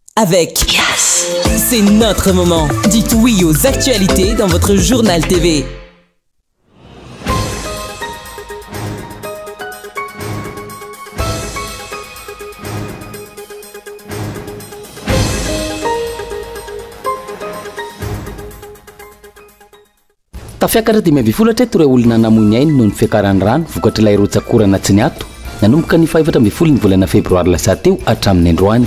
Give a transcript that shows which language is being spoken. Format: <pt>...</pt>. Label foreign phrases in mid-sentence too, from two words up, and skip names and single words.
<fr>avec Yes. C'est notre moment. Dites oui aux actualités dans votre journal TV.</fr> <mg>Tafiakatra 20 reo olona namoiny ainy noho ny fiakarany rano vokatra ilay rotsakorana tsy ny ato nanomboka ny 14 ny volana febroary lasa teo hatramin'ny androany.</mg>